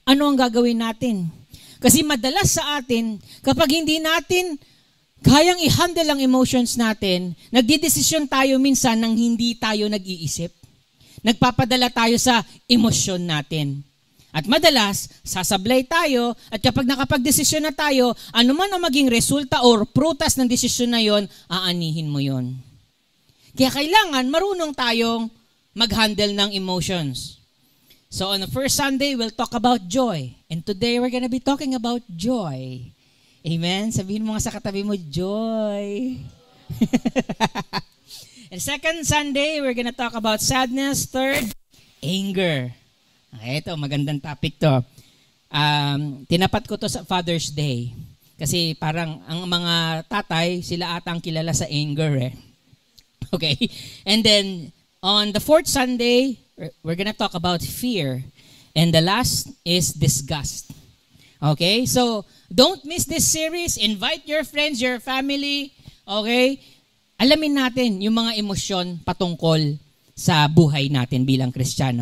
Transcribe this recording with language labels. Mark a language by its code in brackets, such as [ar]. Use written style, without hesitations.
[tl] Ano ang gagawin natin? Kasi madalas sa atin, kapag hindi natin kayang i-handle ang emotions natin, nagdidesisyon tayo minsan nang hindi tayo nag-iisip. Nagpapadala tayo sa emosyon natin. At madalas, sasablay tayo at kapag nakapag-desisyon na tayo, anuman ang maging resulta or prutas ng desisyon na yon, aanihin mo yon. Kaya kailangan marunong tayong mag-handle ng emotions. [en] So on the first Sunday, we'll talk about joy. And today, we're gonna be talking about joy. Amen? [tl] Sabihin mo nga sa katabi mo, joy. [en] And second Sunday, we're gonna talk about sadness. [tl] Third, anger. Ito, magandang topic to. Tinapat ko to sa Father's Day. Kasi parang ang mga tatay, sila atang kilala sa anger eh. [en] Okay? And then, on the fourth Sunday, we're gonna talk about fear. And the last is disgust. Okay? So, don't miss this series. Invite your friends, your family. Okay? [tl] Alamin natin yung mga emosyon patungkol sa buhay natin bilang Kristiyano.